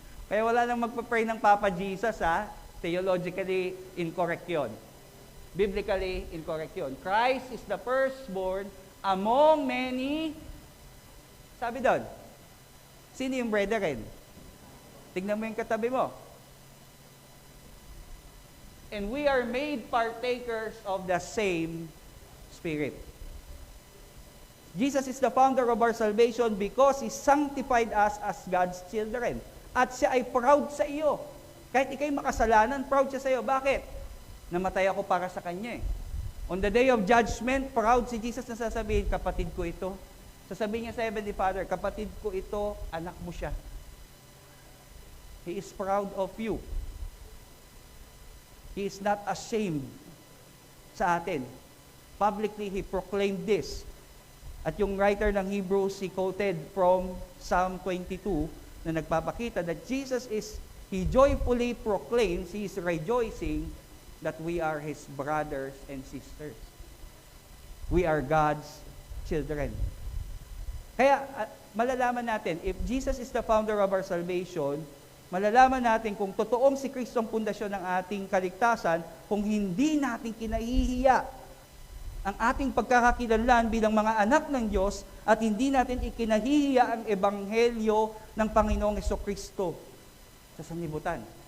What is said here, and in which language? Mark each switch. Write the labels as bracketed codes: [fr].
[tl] Kaya wala nang magpa-pray ng Papa Jesus, ha? [en] Theologically incorrect yun. Biblically incorrect yun. Christ is the firstborn among many. [tl] Sabi doon, sino yung brethren? Tignan mo yung katabi mo. [en] And we are made partakers of the same Spirit. Jesus is the founder of our salvation because He sanctified us as God's children. [tl] At siya ay proud sa iyo. Kahit ikay makasalanan, proud siya sa iyo. Bakit? Namatay ako para sa Kanya eh. [en] On the day of judgment, [tl] proud si Jesus na sasabihin, kapatid ko ito. Sasabihin niya sa Heavenly Father, kapatid ko ito, anak mo siya. [en] He is proud of you. He is not ashamed [tl] sa atin. [en] Publicly, He proclaimed this. [tl] At yung [en] writer ng Hebrews, he quoted from Psalm 22 [tl] na nagpapakita [en] that He joyfully proclaims, He is rejoicing that we are His brothers and sisters. We are God's children. [tl] Kaya malalaman natin, [en] if Jesus is the founder of our salvation, [tl] malalaman natin kung totoong si Kristo ang pundasyon ng ating kaligtasan, kung hindi natin kinahihiya ang ating pagkakakilanlan bilang mga anak ng Diyos at hindi natin ikinahihiya ang ebanghelyo ng Panginoong Jesucristo sa sanlibutan.